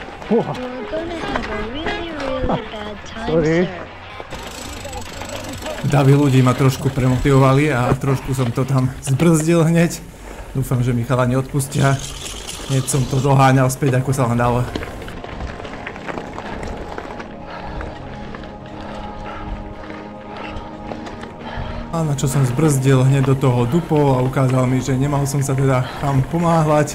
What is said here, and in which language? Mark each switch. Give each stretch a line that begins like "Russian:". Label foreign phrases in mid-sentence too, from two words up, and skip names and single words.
English: You're gonna have a really, really bad time, sir.
Slovak: Davy ľudí ma trošku premotivovali a trošku som to tam zbrzdil hneď. Dúfam, že mi chalani odpustia. Hneď som to doháňal späť, ako sa len dalo. A na čo som zbrzdil hneď do toho dupol a ukázal mi, že nemal som sa teda tam pomáhľať.